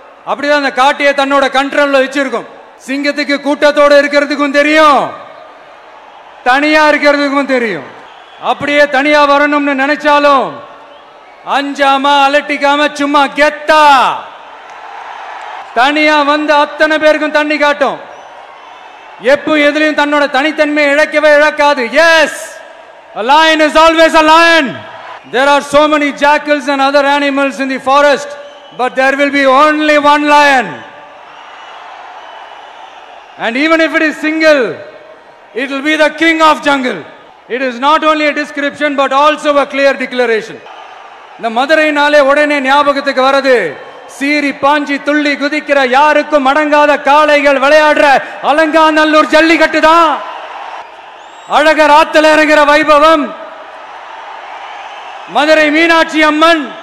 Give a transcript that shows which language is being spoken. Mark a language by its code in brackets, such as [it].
[ta] அப்படிதான் அந்த காட்டையை தன்னோட கண்ட்ரோல்ல வச்சிருக்கும். சிங்கத்துக்கு கூட்டத்தோட இருக்கிறதுக்கும் தெரியும், தனியா இருக்கிறதுக்கும் தெரியும். அப்படியே தனியா வரணும்னு நினைச்சாலும் அஞ்சாம அலட்டிக்காம சும்மா கெத்தா தனியா வந்து அத்தனை பேருக்கும் தண்ணி காட்டும். எப்போ எதிலையும் தன்னோட தனித்தன்மை இழக்கவே இழக்காது. [en] Yes, a lion is always a lion. There are so many jackals and other animals in the forest, but there will be only one lion. And even if it is single, it will be the king of jungle. It is not only a description but also a clear declaration. [ta] இந்த மதுரைனாலே உடனே ஞாபகத்துக்கு வரது சீறி பாஞ்சி துள்ளி குதிக்கிற யாருக்கும் அடங்காத காளைகள் விளையாடுற அலங்காநல்லூர் ஜல்லிக்கட்டு தான். அழகர் ஆத்துல இறங்குற வைபவம், மதுரை மீனாட்சி அம்மன்.